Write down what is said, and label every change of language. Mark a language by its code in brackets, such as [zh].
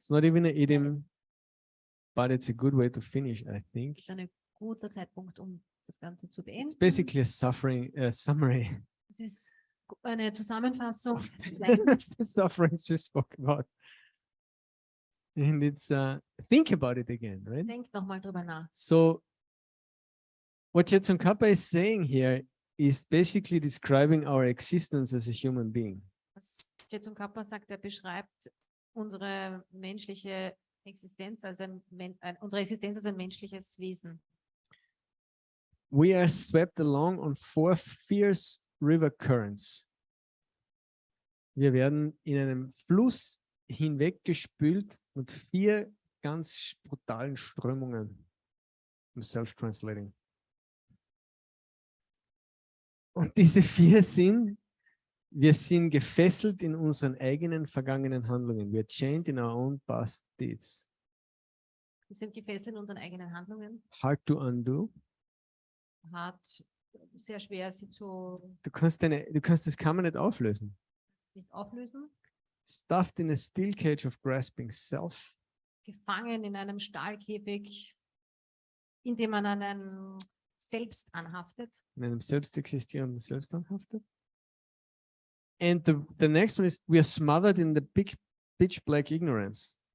[en] It's not even an idiom, but it's a good way to finish, I think. [de] Das ist ein guter Zeitpunkt, um das Ganze zu beenden. [en] It's basically a summary. [de] Es ist eine Zusammenfassung. [en] That's the sufferings we spoke about. And it's think about it again, right? [de] Denkt nochmal drüber nach. [en] So what Tsongkhapa is saying here is basically describing our existence as a human being. [de] Was Tsongkhapa sagt, beschreibt unsere menschliche Existenz als unsere Existenz als ein menschliches Wesen. [en] We are swept along on 4 fierce river currents. [de] Wir werden in einem Fluss hinweggespült mit 4 ganz brutalen Strömungen. [en] I'm self-translating. [de] Und diese 4 sind, wir sind gefesselt in unseren eigenen vergangenen Handlungen. [en] We are chained in our own past deeds. [de] Wir sind gefesselt in unseren eigenen Handlungen. [en] Hard to undo. [de] Hart, sehr schwer, sie zu Du kannst das Kammer nicht auflösen. nicht auflösen. [en] Stuffed in a steel cage of grasping self. [de] Gefangen in einem Stahlkäfig, in dem man einen selbst anhaftet. in einem selbst existierenden Selbst anhaftet. [en] And the next one is, we are smothered in the big pitch black ignorance.